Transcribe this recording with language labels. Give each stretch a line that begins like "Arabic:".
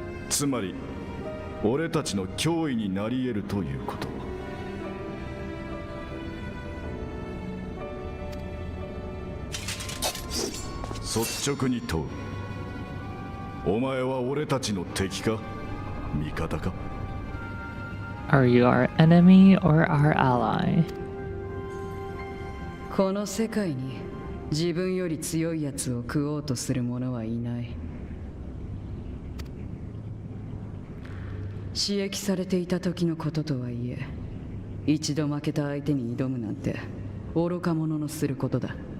Japanese: つまり俺たちの脅威になり得るということ。率直に問う。お前は俺たちの敵か味方か？
English: Are you our enemy or our ally?
Japanese: この世界に自分より強いやつを食おうとする者はいない。刺激されていた時のこととはいえ、一度負けた相手に挑むなんて愚か者のすることだ。